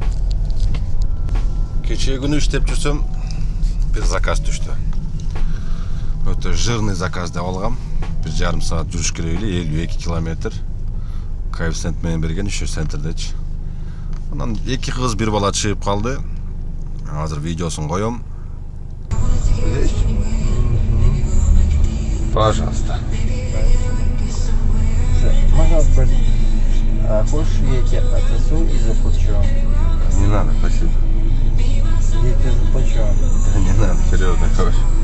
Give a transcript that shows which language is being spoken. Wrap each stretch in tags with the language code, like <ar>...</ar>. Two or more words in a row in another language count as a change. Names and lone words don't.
<ky>Кечээ күнү иштеп жүрсөм, бир заказ түштү. Өтө</ky> <ru>жирный заказ</ru> <ky>деп алгам. 1,5 саат жүрүш керек эле, 52 километр. Коэффициент менен берген 3 центрдечи. Анан 2 кыз, 1 бала чыгып калды. Азыр видеосун коем.</ky> <ru>Пожалуйста. Можно спросить, хочешь я тебе отсосу и заплачу? Не надо, спасибо. Я тебе заплачу. Да не надо, серьезно, короче.</ru>